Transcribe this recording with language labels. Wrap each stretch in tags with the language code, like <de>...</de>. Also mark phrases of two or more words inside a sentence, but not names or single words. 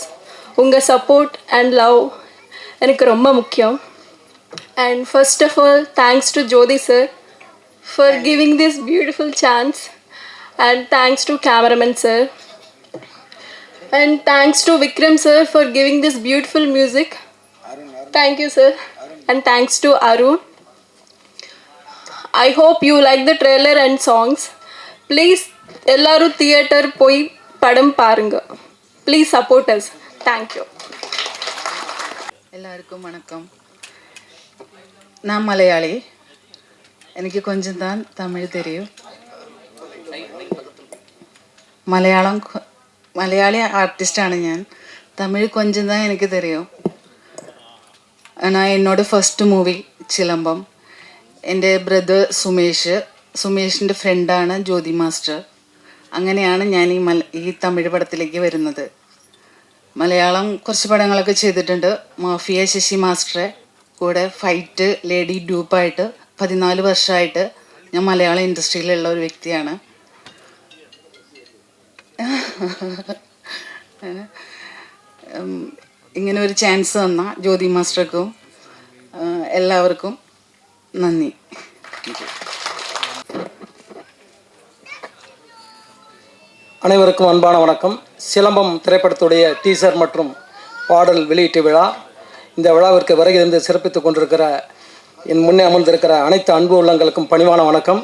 <ta>உங்கள்</ta> <en>support and love</en> <ta>எனக்கு ரொம்ப முக்கியம்.</ta> <en>and first of all thanks to Jothi sir for giving this beautiful chance. and thanks to cameraman sir. and thanks to Vikram sir for giving this beautiful music. Thank you sir. And thanks to Arun. I hope you like the trailer and songs.</en> <ta>Please எல்லாரு theater போய் படம் பாருங்க.</ta> <en>Please support us. Thank you.</en> <ta>எல்லாருக்கும் வணக்கம். நான் மலையாளி. எனக்கு கொஞ்சம் தான் தமிழ் தெரியும்.</ta> <ml>മലയാളി ആർട്ടിസ്റ്റാണ് ഞാൻ.</ml> <ta>தமிழ் கொஞ்சம் தான் എനിക്ക് தெரியும். ஆனால் என்னோட</ta> <en>first movie</en> <ta>சிலம்பம்.</ta> <ml>എൻ്റെ ബ്രദർ സുമേഷിൻ്റെ ഫ്രണ്ടാണ് ജ്യോതി മാസ്റ്റർ. അങ്ങനെയാണ് ഞാൻ ഈ തമിഴ് പടത്തിലേക്ക് വരുന്നത്. മലയാളം കുറച്ച് പടങ്ങളൊക്കെ ചെയ്തിട്ടുണ്ട്. മാഫിയ ശശി മാസ്റ്ററെ കൂടെ</ml> <en>fight lady</en> <ml>ഡ്യൂപ്പായിട്ട് 14 വർഷമായിട്ട് ഞാൻ മലയാള ഇൻഡസ്ട്രിയിലുള്ള ഒരു വ്യക്തിയാണ്. ഇങ്ങനെ ഒരു ചാൻസ് തന്ന ജ്യോതി മാസ്റ്റർക്കും എല്ലാവർക്കും നന്ദി.</ml> <ta>அனைவருக்கும் அன்பான வணக்கம். சிலம்பம் திரைப்படத்துடைய டீசர் மற்றும் பாடல் வெளியீட்டு விழா. இந்த விழாவிற்கு வருகிறது சிறப்பித்துக் கொண்டிருக்கிற என் முன்னே அமர்ந்திருக்கிற அனைத்து அன்பு உள்ளங்களுக்கும் பணிவான வணக்கம்.</ta>